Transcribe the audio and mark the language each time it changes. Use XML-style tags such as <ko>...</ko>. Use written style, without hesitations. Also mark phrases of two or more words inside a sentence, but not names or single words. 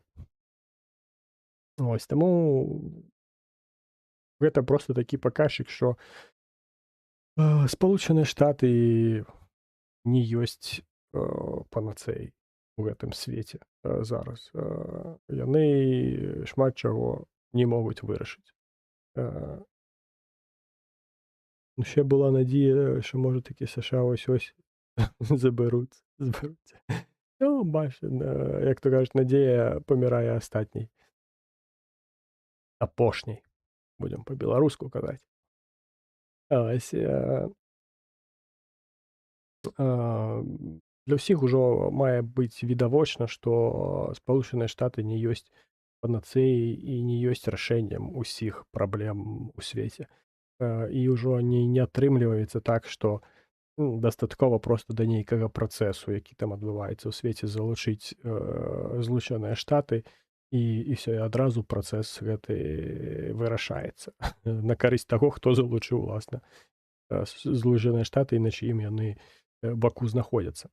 <be>Ось, таму гэта проста такі паказчык, што Спалучаныя Штаты не ёсць панацэяй у гэтым свеце зараз. Яны шмат чаго не могуць вырашыць. Усе была надзея, што можа такі США ось-ось забяруць зберуться.</be> <uk>Ну, бачиш, як то кажуть, надія помирає останній. Апошній, будемо по-білоруську казати.</uk> <be>Ось, для ўсіх ужо мае быць відавочна, што Спалучаныя Штаты не ёсць панацэяй і не ёсць рашэннем усіх праблем у свеце. І ўжо не атрымліваецца так, што дастаткова проста да нейкага працэсу, які там адбываецца ў свеце, залучыць Злучаныя Штаты і ўсё, і адразу працэс гэты вырашаецца на карысць таго, хто залучыў, уласна, Злучаныя Штаты і на чыім яны баку знаходзяцца.</be>